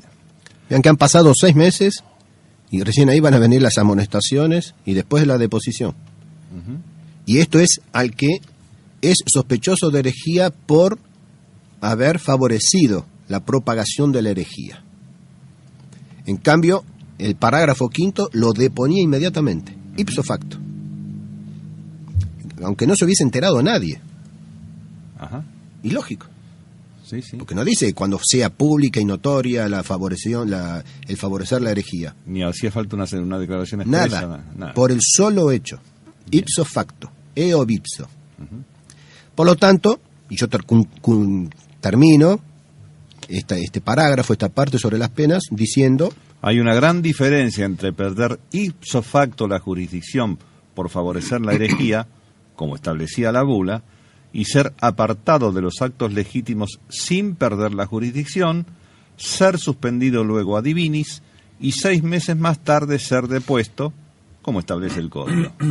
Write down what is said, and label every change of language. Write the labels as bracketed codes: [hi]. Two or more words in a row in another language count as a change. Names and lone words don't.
[es] Vean que han pasado 6 meses y recién ahí van a venir las amonestaciones y después la deposición. Y esto es al que es sospechoso de herejía por haber favorecido la propagación de la herejía. En cambio, el parágrafo quinto lo deponía inmediatamente, [la] ipso facto. [es] Aunque no se hubiese enterado nadie. Ajá. Y lógico. Sí, sí. Porque no dice cuando sea pública y notoria la favoreción, el favorecer la herejía. Ni hacía falta una declaración expresa. Nada. Por el solo hecho. [la] Ipso facto. Eo ipso. [es] Por lo tanto, y yo termino este parágrafo, esta parte sobre las penas, diciendo: hay una gran diferencia entre perder [la] ipso facto [es] la jurisdicción por favorecer la herejía, como establecía la bula, y ser apartado de los actos legítimos sin perder la jurisdicción, ser suspendido luego [la] a divinis [es] y 6 meses más tarde ser depuesto, como establece el código.